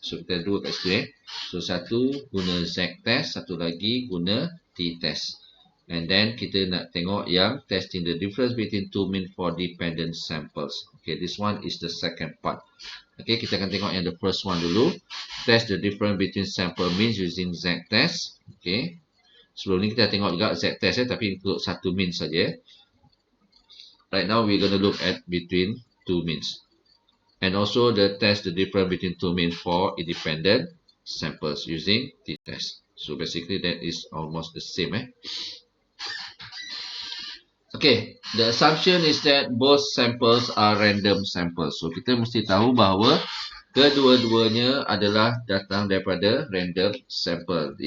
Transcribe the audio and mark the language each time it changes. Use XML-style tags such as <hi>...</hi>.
<ms>So kita dua kat situ eh. So satu guna Z test, satu lagi guna T test.</ms> <en>And then</en> <ms>kita nak tengok yang</ms> <en>testing the difference between two mean for dependent samples. Okay, this one is the second part. Okay,</en> <ms>kita akan tengok yang</ms> <en>the first one</en> <ms>dulu.</ms> <en>Test the difference between sample means using Z test. Okay.</en> <ms>Sebelum ni kita tengok juga Z test tapi untuk satu mean saja.</ms> <en>Right now we're going to look at between two means. And also the test the difference between two means for independent samples using t-test. So basically that is almost the same eh. Okay, the assumption is that both samples are random samples.</en> <ms>So kita mesti tahu bahawa kedua-duanya adalah datang daripada random sample.</ms>